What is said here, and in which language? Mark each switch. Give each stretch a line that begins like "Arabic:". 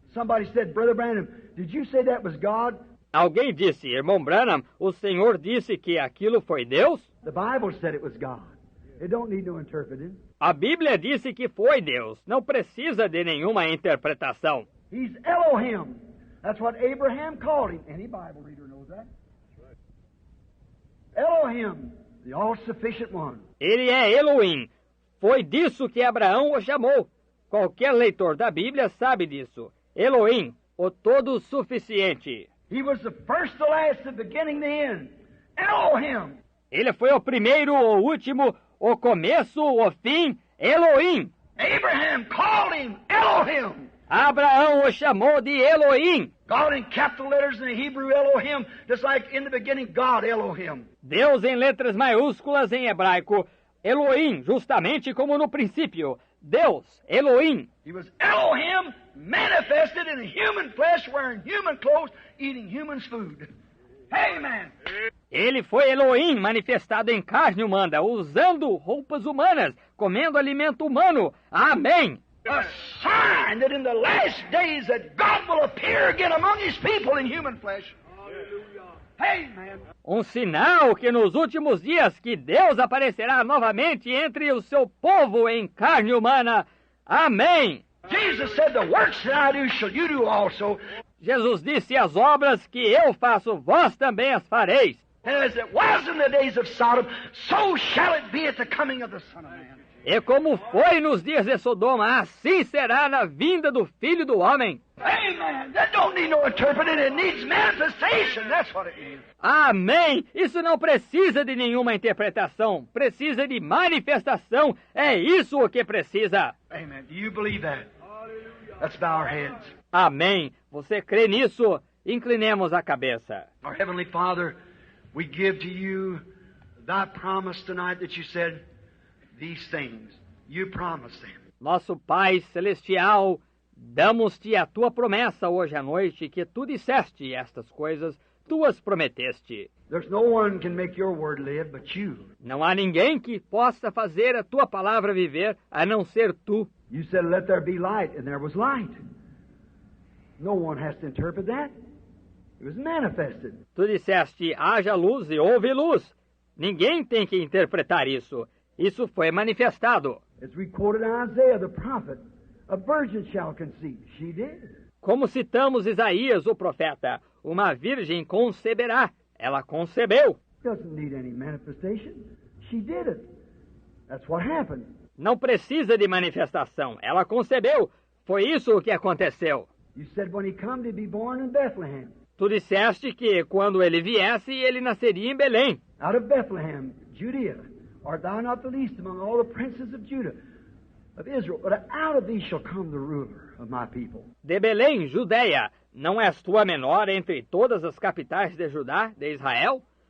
English: Somebody said, Brother Branham, did you say that was God?
Portuguese: Alguém disse, irmão Branham, o Senhor disse que aquilo foi Deus?
English: The Bible said it was God. It don't need no interpreting.
Portuguese: A Bíblia disse que foi Deus. Não precisa de nenhuma interpretação.
English: He's Elohim. That's what Abraham called him. Any Bible reader knows that. Elohim, the all-sufficient one.
Portuguese: Ele é Elohim. Foi disso que Abraão o chamou. Qualquer leitor da Bíblia sabe disso. Elohim, o todo-suficiente.
English: He was the first, the last, the beginning, the end. Elohim.
Portuguese: Ele foi o primeiro, o último, o começo, o fim. Elohim.
English: Abraham called him Elohim.
Portuguese: Abraão o chamou de Elohim.
English: God in capital letters in the Hebrew Elohim, just like in the beginning God Elohim.
Portuguese: Deus em letras maiúsculas em hebraico. Elohim, justamente como no princípio. Deus, Elohim.
English: He was Elohim manifested in human flesh, wearing human clothes, eating human food. Amen.
Portuguese: Ele foi Elohim manifestado em carne humana, usando roupas humanas, comendo alimento humano. Amém.
English: A sign that in the last days that God will appear again among His people in human flesh. Amen.
Portuguese: Um sinal que nos últimos dias que Deus aparecerá novamente entre o seu povo em carne humana. Amém.
English: Jesus said, "The works that I do shall you do also."
Portuguese: Jesus disse: as obras que eu faço, vós também as fareis.
English: And as it was in the days of Sodom, so shall it be at the coming of the Son of Man.
Portuguese: E como foi nos dias de Sodoma, assim será na vinda do Filho do Homem.
English: Amen. That don't need no interpreting. It needs manifestation. That's what it needs.
Portuguese: Amém! Isso não precisa de nenhuma interpretação. Precisa de manifestação. É isso o que precisa.
English: Amen. Do you believe that? Let's bow our heads.
Portuguese: Amém. Você crê nisso? Inclinemos a cabeça.
English: Our Heavenly Father, we give to you thy promise tonight that you said these things. You promised them.
Portuguese: Nosso Pai Celestial, damos-te a tua promessa hoje à noite, que tu disseste estas coisas, tu as prometeste.
English: There's no one can make your word live but you.
Portuguese: Não há ninguém que possa fazer a tua palavra viver, a não ser tu.
English: You said, "Let there be light," and there was light. No one has to interpret that. It was manifested.
Portuguese: Tu disseste, haja luz e houve luz. Ninguém tem que interpretar isso. Isso foi manifestado.
English: As we quoted Isaiah the prophet, a virgin shall conceive. She did.
Portuguese: Como citamos Isaías, o profeta, uma virgem conceberá. Ela concebeu.
English: Doesn't need any manifestation. She did it. That's what happened.
Portuguese: Não precisa de manifestação. Ela concebeu. Foi isso o que aconteceu.
English: You said when he come to be born in Bethlehem.
Portuguese: Tu disseste que quando ele viesse, ele nasceria em Belém.
English: Out of Bethlehem, Judea, art thou not the least among all the princes of Judah, of Israel, but out of thee shall come the ruler of my people.
Portuguese: De Belém, Judeia, não és tu a menor entre todas as capitais de Judá, de Israel?